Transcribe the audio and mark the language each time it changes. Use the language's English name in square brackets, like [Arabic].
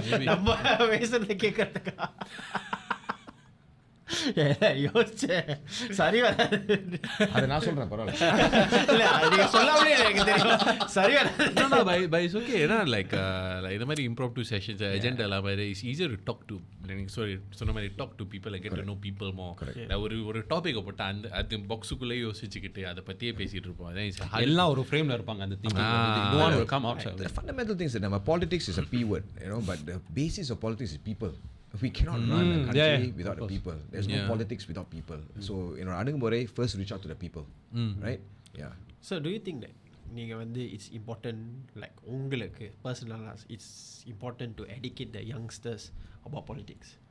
[Tamil] நம்ம பேசுறதை கேட்கறதுக்கா யோசிச்சேன், சரி வராது. அதை நான் சொல்கிறேன், பரவாயில்ல. இல்லை அது சொல்லாமலே எனக்கு தெரியும் சரி வராது. [English] But it's okay. [Tamil] ஏன்னா லைக் இந்த மாதிரி [English] impromptu sessions agenda [Tamil] எல்லாம் மாதிரி [English] it's easier to talk to. [Tamil] சொன்ன மாதிரி [English] talk to people and get to know people more. [Tamil] ஒரு டாபிக்கை போட்டு அது பாக்ஸுக்குள்ளே யோசிச்சுக்கிட்டு அதை பற்றியே பேசிகிட்டு இருப்போம். அதான் எல்லாம் ஒரு ஃப்ரேமில் இருப்பாங்க. அந்த [English] Thinking come outside. The fundamental things that politics is a P word, but the basis of politics is people. We cannot run a country without the people. There's no politics without people. So [Tamil] அணுகுமுறை [English] first reach out to the people. Right? Yeah. So do you think that [Tamil] நீங்கள் வந்து [English] it's important like [Tamil] உங்களுக்கு பர்சனலாக [English] It's important to educate the youngsters about politics?